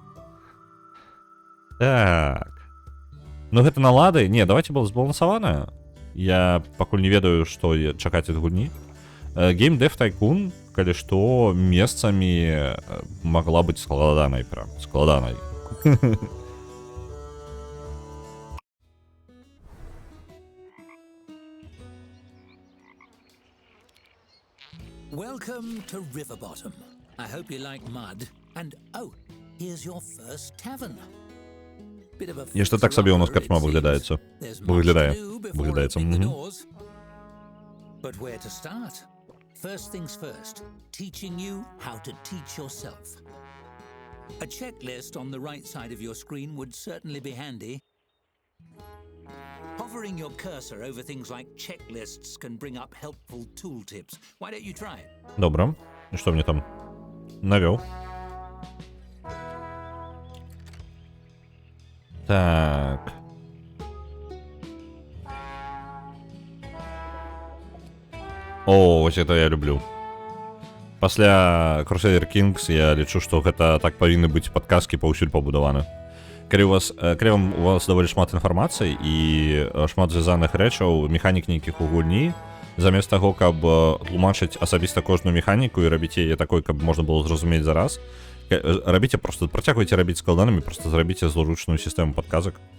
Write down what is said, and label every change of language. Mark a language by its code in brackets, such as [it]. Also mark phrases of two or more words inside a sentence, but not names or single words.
[be] Так. Ну, гэта налады? Не, давайте было збалансаванае. Я пакуль не ведаю, што чакаць ад гульні. Game Dev Tycoon, калі што, месцамі магла быць складанай, прям, складанай. [en] Welcome to Riverbottom. I hope you like mud. And oh, here's your first tavern. [be] Нешта так сабе у нас карчма выглядаецца. Выглядаецца. [en] But where to start? First things first, teaching you how to teach yourself. A checklist on the right side of your screen would certainly be handy. Hovering your cursor over things like checklists can bring up helpful tooltips. Why don't you try it? [ru] Добро. И что мне там навёл? Так. О, вось это я люблю. [be] Пасля Crusader Kings я лічу, што гэта так павінны быць падказкі паўсюль пабудаваны. Калі у вас даволі шмат інфармацыі і шмат звязаных рэчаў, механік нейкіх у гульні, замест таго, каб тлумачыць асабіста кожную механіку і рабіць яе такой, каб можна было зразумець зараз, рабіце просто, працягвайце рабіць складанымі, просто зрабіце зручную сістэму падказак.